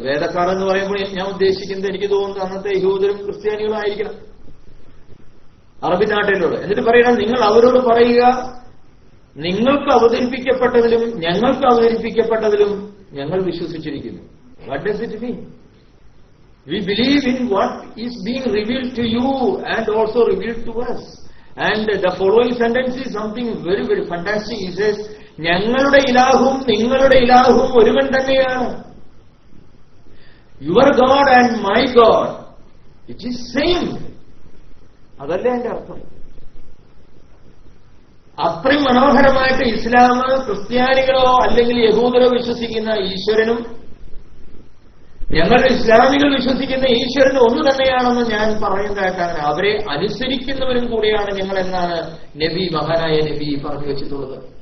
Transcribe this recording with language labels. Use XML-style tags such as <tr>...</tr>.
<ml>വേദക്കാർ എന്ന് പറയുമ്പോൾ ഞാൻ ഉദ്ദേശിക്കുന്നത് എനിക്ക് തോന്നുന്നത് അന്നത്തെ യഹൂദരും ക്രിസ്ത്യാനികളും ആയിരിക്കണം, അറബി നാട്ടിലോട്. എന്നിട്ട് പറയണം, നിങ്ങൾ അവരോട് പറയുക, നിങ്ങൾക്ക് അവതരിപ്പിക്കപ്പെട്ടതിലും ഞങ്ങൾക്ക് അവതരിപ്പിക്കപ്പെട്ടതിലും ഞങ്ങൾ വിശ്വസിച്ചിരിക്കുന്നു.</ml> <en>What does it mean? We believe in what is being revealed to you and also revealed to us. And the following sentence is something very, very fantastic. He says,</en> <ml>ഞങ്ങളുടെ ഇലാഹും നിങ്ങളുടെ ഇലാഹും ഒരുവൻ തന്നെയാണ്.</ml> <en>Your God and my God, it is same.</en> <ml>അതല്ലേ എന്റെ അർത്ഥം. അത്രയും മനോഹരമായിട്ട് ഇസ്ലാം ക്രിസ്ത്യാനികളോ അല്ലെങ്കിൽ യഹൂദരോ വിശ്വസിക്കുന്ന ഈശ്വരനും ഞങ്ങളുടെ ഇസ്ലാമികൾ വിശ്വസിക്കുന്ന ഈശ്വരന് ഒന്ന് തന്നെയാണെന്ന് ഞാൻ പറയുന്നതായിട്ടാണ്. അവരെ അനുസരിക്കുന്നവരും കൂടിയാണ് ഞങ്ങൾ എന്നാണ് മഹാനായ നബി പറഞ്ഞു വെച്ചിട്ടുള്ളത്.</ml>